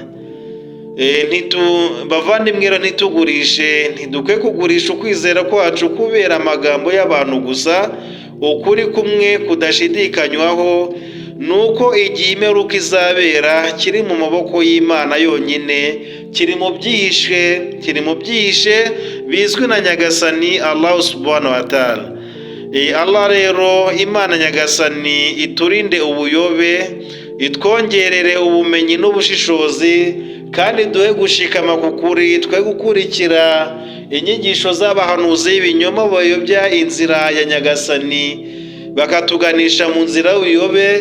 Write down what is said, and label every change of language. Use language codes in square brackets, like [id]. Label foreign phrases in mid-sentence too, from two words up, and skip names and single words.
[rw] Bavandimwe rero ntidukwiye kugurisha ukwizera kwacu kubera amagambo y'abantu gusa. Ukuri kumwe kudashidikanywaho nuko igihe imperuka izabera kiri mu maboko y'Imana yonyine, kiri mu byihishe bizwi na Nyagasani Allah [ar] سبحانه وتعالى. [rw] Allah rero Imana Nyagasani iturinde ubuyobe, itwongerere ubumenyi n'ubushishozi, kandi duhe gushikama ku kuri, twe gukurikira inyigisho z'abahanuzi b'ibinyoma bayobya inzira ya Nyagasani bakatuganisha mu nzira y'ubuyobe.